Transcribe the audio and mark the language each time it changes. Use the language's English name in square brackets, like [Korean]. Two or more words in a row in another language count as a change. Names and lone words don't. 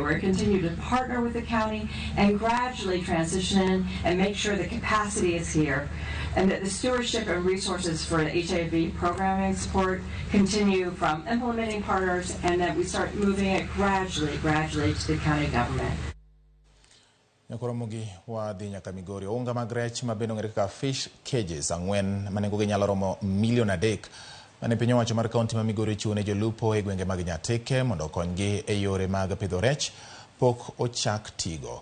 [English] We're going to continue to partner with the county and gradually transition in and make sure the capacity is here and that the stewardship and resources for the HIV programming support continue from implementing partners and that we start moving it gradually to the county government. [Luo (Kenya and Tanzania)] Nyakoromogi wadhi nyaka Migori. Unga mag rech mabendo ng'ere kaka [English] fish cages [Luo (Kenya and Tanzania)] 4 manengogi nyalo romo $3 million mane piny owacho mar kaunti ma Migori chiwo ne jolupo e gwenge mag Nyateke mondo okonygi e yore mag pidho rech pok ochak tigo.